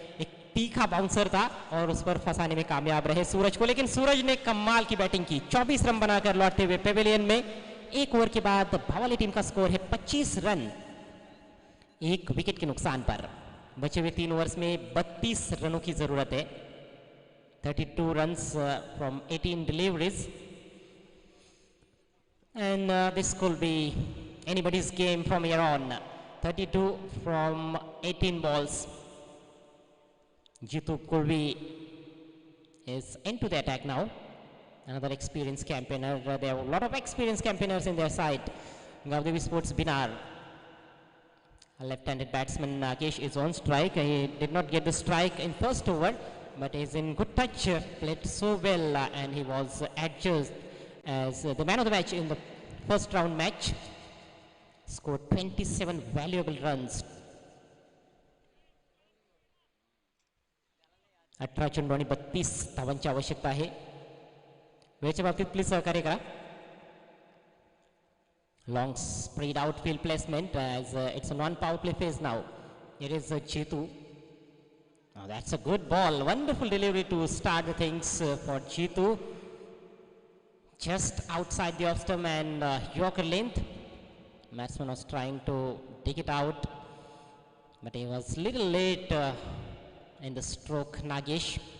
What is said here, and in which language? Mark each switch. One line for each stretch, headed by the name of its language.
Hindi: एक तीखा बाउंसर था और उस पर फंसाने में कामयाब रहे सूरज को, लेकिन सूरज ने कमाल की बैटिंग की। 24 रन बनाकर लौटते हुए पेविलियन में। एक ओवर के बाद भावाली टीम का स्कोर है 25 रन, एक विकेट के नुकसान पर। बचे हुए 3 ओवर्स में 32 रनों की जरूरत है।
English: 32 runs from 18 deliveries, and this could be anybody's game from here on. 32 from 18 balls. Jitu Kurvi is into the attack now. Another experienced campaigner. There are a lot of experienced campaigners in their side. Gaudevi Sports Binar. A left-handed batsman Nagesh is on strike. He did not get the strike in first over, but is in good touch, played so well, and he was adjudged as the man of the match in the first round match. Scored 27 valuable runs.
Marathi: 18 चेंडू आणि 32 धावांची आवश्यकता आहे. वेळेच्या बाबतीत please सहकार्य करा.
English: Long spread outfield placement as it's a non-power play phase now. It is Chetu. Oh, that's a good ball. Wonderful delivery to start the things for Chetu. Just outside the off stump and Yorker length. Batsman was trying to dig it out, but he was little late in the stroke. Nagesh.